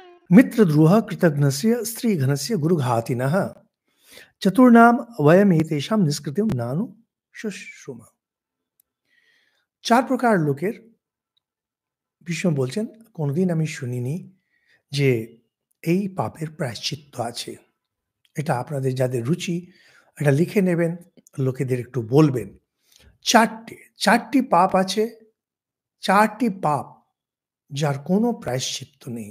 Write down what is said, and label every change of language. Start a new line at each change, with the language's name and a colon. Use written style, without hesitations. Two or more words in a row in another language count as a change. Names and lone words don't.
Sanskrit: मित्रद्रोहः कृतघ्नस्य स्त्रीघ्नस्य गुरुघातिनः चतुर्णाम वयमेतेषां निष्कृतिं नानु शुश्रुम।
Bangla: ৪ প্রকার লোকের ভীষ্ম বলছেন, কোনদিন আমি শুনিনি যে এই পাপের প্রায়শ্চিত্ত আছে। এটা আপনাদের যাদের রুচি এটা লিখে নেবেন, লোকেদের একটু বলবেন। ৪টি পাপ আছে, ৪টি পাপ যার কোনো প্রায়শ্চিত্ত নেই।